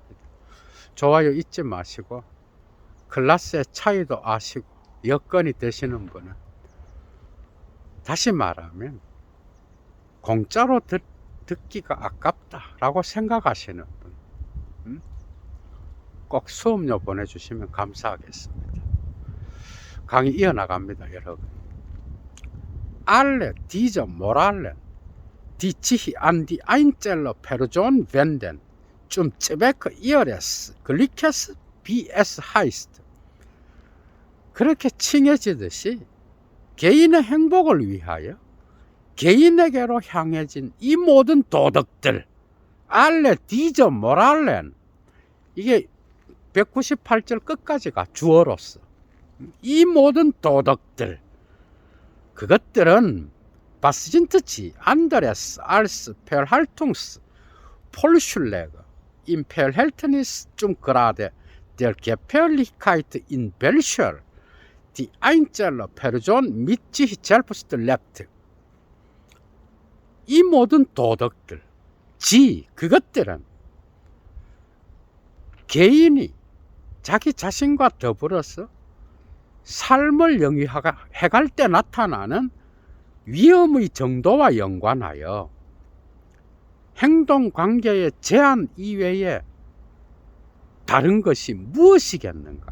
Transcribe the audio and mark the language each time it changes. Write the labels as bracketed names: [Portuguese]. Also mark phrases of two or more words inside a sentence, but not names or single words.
[Korean] 좋아요 잊지 마시고 클래스의 차이도 아시고 여건이 되시는 분은, 다시 말하면 공짜로 듣기가 아깝다라고 생각하시는 분, 꼭 수업료 보내주시면 감사하겠습니다. 강의 이어나갑니다. 여러분. [German] Alle diese Moralen, die sich an die einzelne Person wenden, zum Zwecke ihres Glückes, wie es heißt. [Korean] 그렇게 칭해지듯이 개인의 행복을 위하여 개인에게로 향해진 이 모든 도덕들, [German] Alle diese Moralen, [Korean] 이게 198절 끝까지가 주어로서 이 모든 도덕들, [German] 그것들은 Was sind sie anderes als Verhaltungsvorschläge im Verhältnis zum Grade der Gefährlichkeit, in welcher die einzelne Person mit sich selbst lebt. [Korean] 이 모든 도덕들, 그것들은 개인이 자기 자신과 더불어서 삶을 영위해갈 때 나타나는 위험의 정도와 연관하여 행동관계의 제한 이외에 다른 것이 무엇이겠는가?